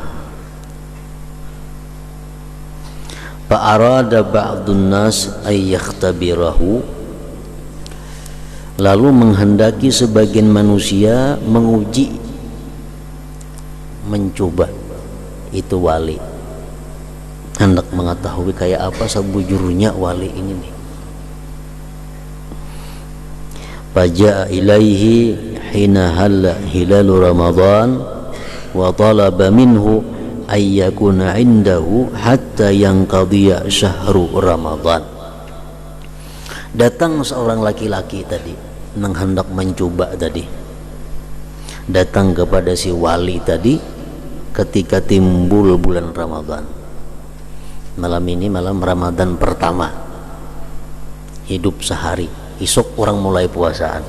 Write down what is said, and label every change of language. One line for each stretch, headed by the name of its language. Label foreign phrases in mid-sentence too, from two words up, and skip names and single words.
Arabic: فأراد بعض الناس أن يختبره,
Indonesian: lalu menghendaki sebagian manusia menguji, mencoba itu wali, hendak mengetahui kayak apa sebujurnya wali ini nih.
Arabic: فجاء إليه حين هل هلال رمضان وطلب منه أن يكون عنده حتى ينقضي شهر رمضان.
Indonesian: Datang seorang laki-laki tadi yang hendak mencoba tadi, datang kepada si wali tadi ketika timbul bulan Ramadan. Malam ini malam Ramadan pertama, hidup sehari, esok orang mulai puasaan.